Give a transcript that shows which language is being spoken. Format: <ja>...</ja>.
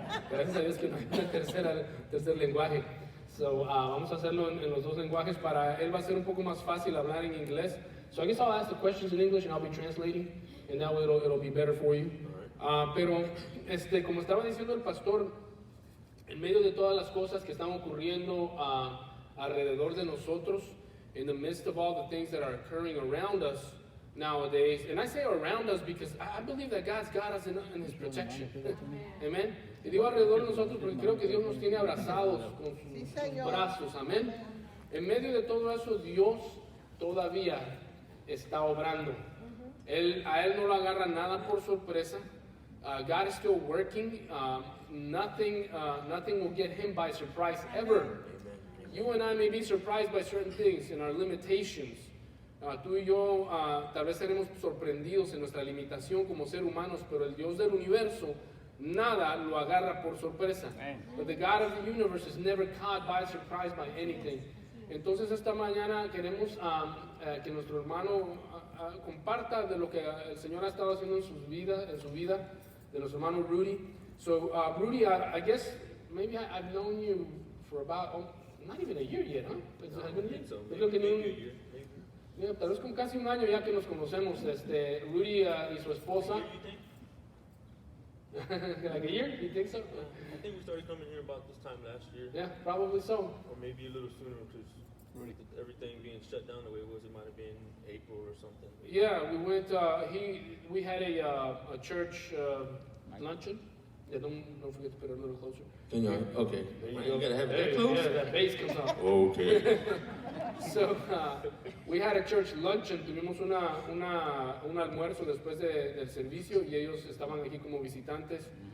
<es>Gracias a Dios que no hay un tercer lenguaje. So, vamos a hacerlo en los dos lenguajes. Para él va a ser un poco más fácil hablar en inglés.</es> <en>So I guess I'll ask the questions in English and I'll be translating, and that way it'll be better for you.</en> <es>Pero, como estaba diciendo el pastor, en medio de todas las cosas que están ocurriendo alrededor de nosotros,</es> <en>in the midst of all the things that are occurring around us nowadays, and I say around us because I believe that God's got us in His protection. Amen.</en> <es>Y digo alrededor de nosotros porque creo que Dios nos tiene abrazados con sus brazos. Amén. En medio de todo eso, Dios todavía está obrando. A él no lo agarra nada por sorpresa.</es> <en>God is still working. Nothing will get him by surprise ever. You and I may be surprised by certain things and our limitations.</en> <es>Tú y yo tal vez seremos sorprendidos en nuestra limitación como ser humanos, pero el Dios del universo nada lo agarra por sorpresa.</es> <en>But the God of the universe is never caught by surprise by anything.</en> <es>Entonces esta mañana queremos que nuestro hermano comparta de lo que el Señor ha estado haciendo en su vida, de nuestro hermano Rudy.</es> <en>So Rudy, I guess maybe I've known you for about not even a year yet, huh?</en> <es>Creo que ni un, tal vez como casi un año ya que nos conocemos. Rudy y su esposa.</es> <en>Like a year? You think so? I think we started coming here about this time last year. Yeah, probably so. Or maybe a little sooner because everything being shut down the way it was, it might have been April or something. Yeah, we went, we had a church luncheon. Yeah, don't forget to put it a little closer. Okay. You gotta have that close? Yeah, that bass comes out. Okay. So, we had a church luncheon.</en> <es>Tuvimos un almuerzo después del servicio y ellos estaban aquí como visitantes.</es>